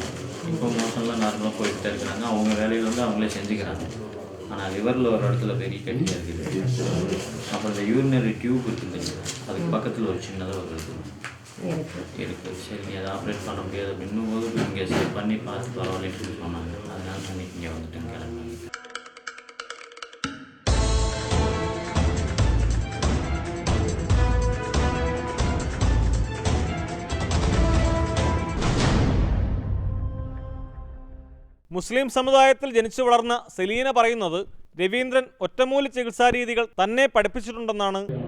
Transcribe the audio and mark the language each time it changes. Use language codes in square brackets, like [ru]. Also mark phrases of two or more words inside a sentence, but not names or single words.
[ta] இப்போ மோஷன்லாம் நார்மலாக போயிட்டு தான் இருக்கிறாங்க. அவங்க வேலையில் வந்து அவங்களே செஞ்சுக்கிறாங்க. ஆனால் லிவரில் ஒரு இடத்துல பெரிய கட்டியாக இருக்குது. அப்புறம் இந்த யூரினரி டியூப் இருக்குது, அதுக்கு பக்கத்தில் ஒரு சின்னதாக ஒரு இருக்குது. சரி நீ அதை ஆப்ரேட் பண்ண முடியாது அப்படின்னும் போது இங்கே சரி பண்ணி பார்த்து பரவாயில்லைன்னு சொன்னாங்க. அதனால பண்ணி இங்கே வந்துட்டு கிளம்பி. [ml] മുസ്ലിം സമുദായത്തിൽ ജനിച്ചു വളർന്ന സെലീന പറയുന്നത് രവീന്ദ്രൻ ഒറ്റമൂലി ചികിത്സാരീതികൾ തന്നെ പഠിപ്പിച്ചിട്ടുണ്ടെന്നാണ്.